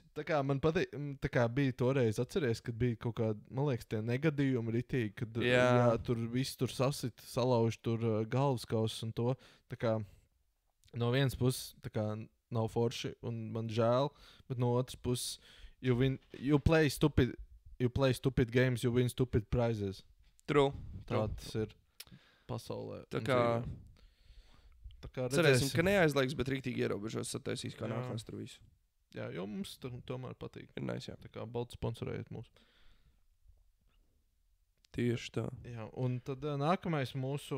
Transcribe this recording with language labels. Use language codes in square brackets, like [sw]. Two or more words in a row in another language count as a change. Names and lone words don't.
[lv] Tā kā man patīk, tā kā bija toreiz, atceries, kad bija kaut kādi, man liekas, tie negadījumi ritīgi, kad tur viss tur sasit, salauž tur galvaskausus un to. Tā kā no vienas puses, tā kā nav forši un man žēl, bet no otras puses, [en] you play stupid games, you win stupid prizes. True. [lv] Tā tas ir. Pasaulē. Tā kā cerēsim, ka neaizlaiks, bet rīktīgi ierobežos sataisīs, kā nākās tur visu. Jā, jo mums tomēr patīk. Ir nice, jā. Tā kā balti sponsorējiet mūs. Tieši tā. Jā, un tad nākamais mūsu...